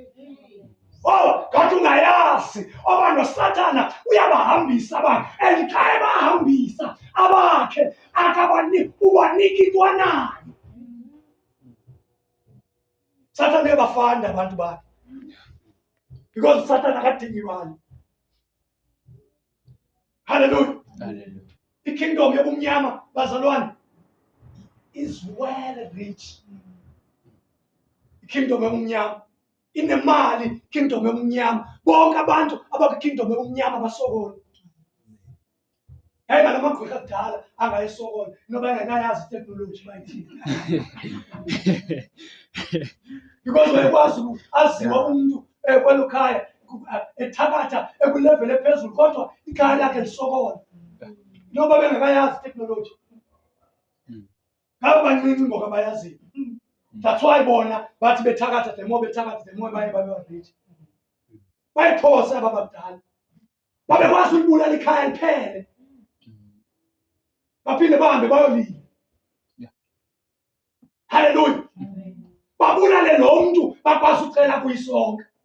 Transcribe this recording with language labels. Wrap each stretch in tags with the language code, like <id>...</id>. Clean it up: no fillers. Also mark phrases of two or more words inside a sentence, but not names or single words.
<xh>Oh, kanti ungayazi oba noSathane uyabahambisa bakhe, and xa ebahambisa abakhe ubanika into anayo. Sathane uyabafanda abantu bakhe, because uSathane akadingi imali. Hallelujah. I-kingdom yobumnyama bazalwane</xh> <en>is well rich.</en> <xh>I-kingdom yobumnyama inemali. Kingdom yobumnyama, bonke abantu abakwi-kingdom yobumnyama basokole. Hayi ngala magqwetha akudala angayisokola noba engenayazi iteknoloji bayithini. Because wayekwazi aziwa umntu kwelo khaya ethakatha ekulevele ephezulu, kodwa ikhaya lakhe lisokola noba bengekayazi iteknoloji. Ngabo bancinci ngoku abayaziyo.</xh> <en>That's why</en> <xh>bona bathi bethakatha,</xh> <en>the more</en> <xh>baye babe rich. Bayiphosa aba bakudala, babekwazi ulibulala ikhaya liphele, baphinde bahambe bayolila. Hallelujah. Babulale lo mntu bakwazi ucela kuyisonke.</xh>